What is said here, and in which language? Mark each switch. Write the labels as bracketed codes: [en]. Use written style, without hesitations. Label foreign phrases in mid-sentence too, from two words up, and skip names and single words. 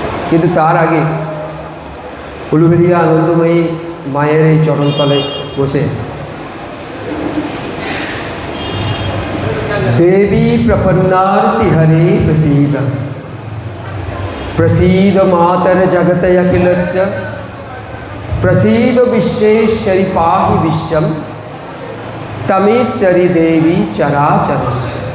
[bn] কিন্তু তার আগে উলুবেড়িয়া আনন্দময়ী মায়ের এই চরণতলায় বসে [sa] देवी प्रपन्नार्ति हरे प्रसीद प्रसीद मातर जगत अखिलस्य प्रसीद विश्वेश्वरी पाहि विश्वम तमेश्वरी देवी चराचरस्य